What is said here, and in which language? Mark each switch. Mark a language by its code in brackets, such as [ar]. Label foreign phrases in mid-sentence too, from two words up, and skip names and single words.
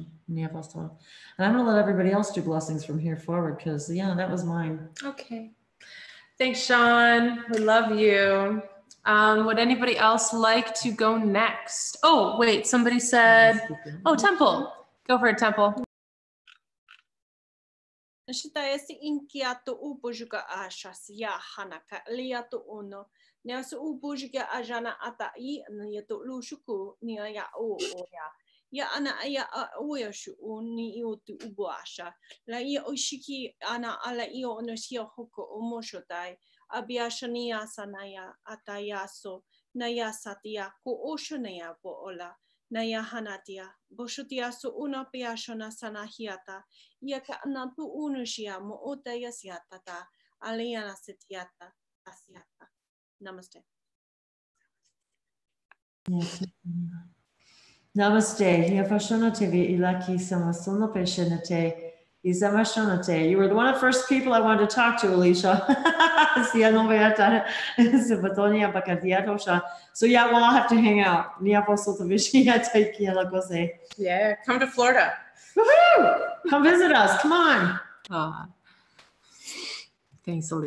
[en] And I'm going to let everybody else do blessings from here forward because, yeah, that was mine. Okay. Thanks, Sean. We love you. Would anybody else like to go next? Oh, wait, somebody said, oh, Temple. Go for it, Temple. Nashitayasi inkiato ubujuga ashas ya hanaka liato uno. Neasu ubujuga ajana atai niato lushuku nia ya oya. Ya ana aya oya shu ni iotu ubuasha. La ia oshiki ana ala io onosia hoko omoshotai. Abiashania sanaya atayaso naya satia ko oshonaya po ola. Naya hanatia, boshutia su una piashona sanahiata, yaka anatu unushia mo otaya siatata, aliana setiata, asiata. Namaste. Namaste. Yafashonate vi ilaki samasono peshenate. Izamashonate. You were one of the first people I wanted to talk to, Alicia. So yeah, well, I'll have to hang out. Yeah, come to Florida. Woohoo! Come visit us. Come on. Thanks, Alicia.